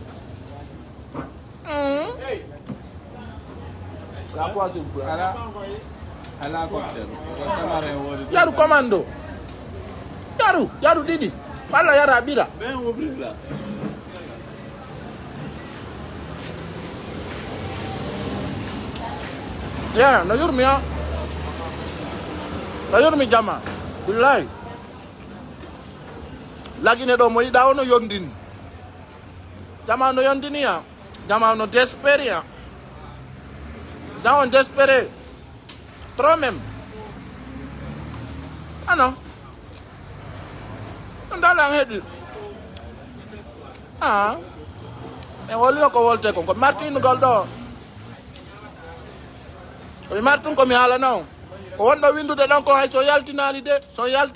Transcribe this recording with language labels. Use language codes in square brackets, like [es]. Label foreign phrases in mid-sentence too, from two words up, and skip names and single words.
[ff] yaru commando yaru ɗiɗi walla yara ɓira yeah, no yurmi ha no yurmi jama billahi lagine ɗo mo yiɗa ono yondini jama no yondini ha jama no désespéré ha jama on [fr] désespéré trop même [ff] ano ɗum dalan heeɗi e wolino ko wolte ko martinugol ɗo mi martun ko mi haalana on ko wonɗo windude ɗon ko hay so yaltinani de so